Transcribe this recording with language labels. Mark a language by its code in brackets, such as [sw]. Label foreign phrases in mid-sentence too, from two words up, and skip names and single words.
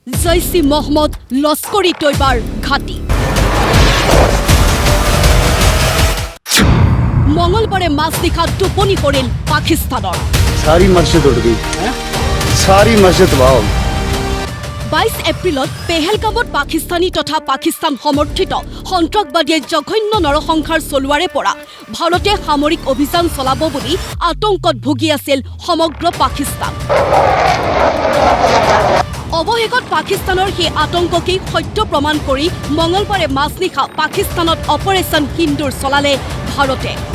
[as] জৈশ ই মহম্মদ লস্কৰী তৈবাৰ ঘাটি। মঙলবাৰে মাজনিশা টোপনি কৰিল পাকিস্তানৰ। [ur] सारी मस्जिद उड़ गई, सारी मस्जिद वाह। [as] 22 এপ্ৰিলত পেহেলগামত পাকিস্তানী তথা পাকিস্তান সমৰ্থিত সন্ত্ৰাসবাদীয়ে জঘন্য নৰসংহাৰ চলোৱাৰে পৰা ভাৰতে সামৰিক অভিযান চলাব বুলি আতংকত ভুগি আছিল সমগ্ৰ পাকিস্তান। অৱশেষত পাকিস্তানৰ সেই আতংককেই সত্য প্ৰমাণ কৰি মঙলবাৰে মাজনিশা পাকিস্তানত অপাৰেশ্যন সিন্দুৰ চলালে ভাৰতে।